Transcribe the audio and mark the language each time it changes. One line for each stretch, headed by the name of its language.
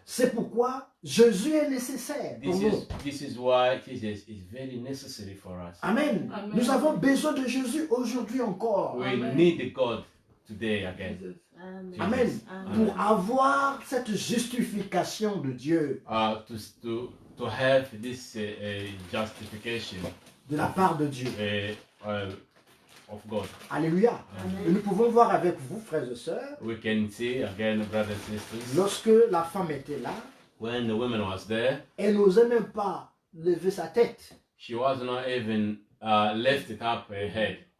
French: C'est pourquoi Jésus est nécessaire pour nous.
English: This is why Jesus is very necessary for us. Amen. Amen.
French: Nous avons besoin de Jésus aujourd'hui encore.
English: We Amen. need God today again. Amen. Amen. Amen.
French: Pour avoir cette justification de Dieu
English: To have this justification
French: de la part de Dieu.
English: Of God. Alléluia.
French: Et nous pouvons voir avec vous, frères et sœurs,
English: We can see again, brothers and sisters,
French: lorsque la femme était là,
English: when the woman was there,
French: elle n'osait même pas lever sa tête.
English: she was not even lifted up her head